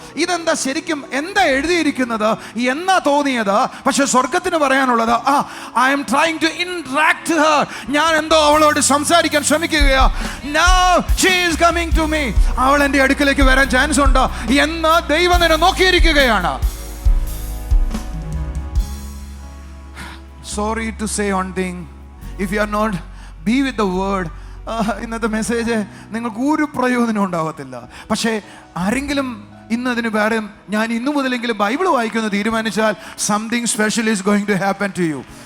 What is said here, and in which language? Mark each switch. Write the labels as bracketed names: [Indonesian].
[Malayalam] ഇതെന്താ ശരിക്കും എന്താ എഴുതിയിരിക്കുന്നത് എന്നാ തോന്നിയത്? പക്ഷെ സ്വർഗത്തിന് പറയാനുള്ളത് [English] I'm trying to interact her. [Malayalam] ഞാൻ എന്തോ അവളോട് സംസാരിക്കാൻ ശ്രമിക്കുകയാ. [English] Now she is coming to me. [Malayalam] അവൾ എൻ്റെ അടുക്കലേക്ക് വരാൻ ചാൻസ് ഉണ്ട് എന്ന് ദൈവം നിന്നെ നോക്കിയിരിക്കുകയാണ്. [English] Sorry to say one thing, if you are not be with the word, [Malayalam] ഇന്നത്തെ മെസ്സേജ് നിങ്ങൾക്ക് ഒരു പ്രയോജനം ഉണ്ടാവത്തില്ല. പക്ഷേ ആരെങ്കിലും ഇന്നതിന് പകരം ഞാൻ ഇന്നു മുതലെങ്കിലും ബൈബിൾ വായിക്കുന്നത് തീരുമാനിച്ചാൽ [English] Something special is going to happen to you.